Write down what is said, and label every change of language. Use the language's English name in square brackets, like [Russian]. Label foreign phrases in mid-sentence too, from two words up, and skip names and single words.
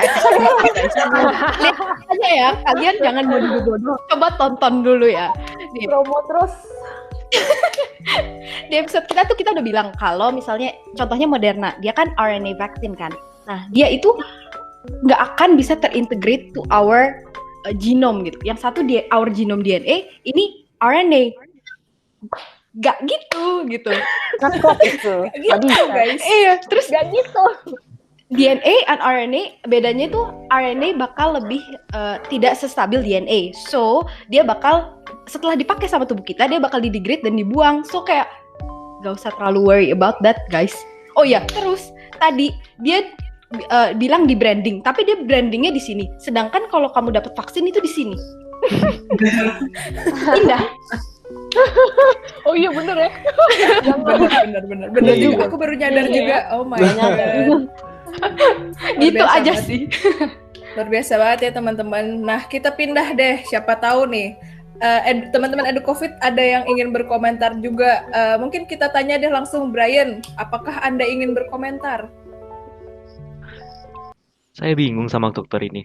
[Indonesian] Lihat aja ya, kalian jangan bodoh-bodoh. Coba tonton dulu ya. Promo terus. Di episode kita tuh kita udah bilang kalau misalnya contohnya Moderna, dia kan [English] RNA vaccine [Indonesian] kan. Nah, dia itu nggak akan bisa terintegrate [English] to our genome [Indonesian] gitu. Yang satu dia [English] our genome DNA, [Indonesian] ini RNA. Gak gitu. Kan kok itu. Gitu guys. Iya, terus Gak gitu. [English] DNA and RNA [Indonesian] bedanya itu RNA bakal lebih tidak sestabil DNA. So, dia bakal setelah dipakai sama tubuh kita, dia bakal didegrade dan dibuang. So kayak gak usah terlalu [English] worry about that, guys. [Indonesian] Oh ya, terus tadi dia bilang di branding, tapi dia brandingnya di sini. Sedangkan kalau kamu dapat vaksin itu di sini. Indah. Oh iya bener ya. Bener juga. Aku baru nyadar juga. [English] Oh my god. [Indonesian] Gitu aja sih. Luar biasa banget ya teman-teman. Nah, kita pindah deh. Siapa tahu nih teman-teman EduCovid ada yang ingin berkomentar juga. Mungkin kita tanya deh langsung Brian, apakah Anda ingin berkomentar? Saya bingung sama dokter ini.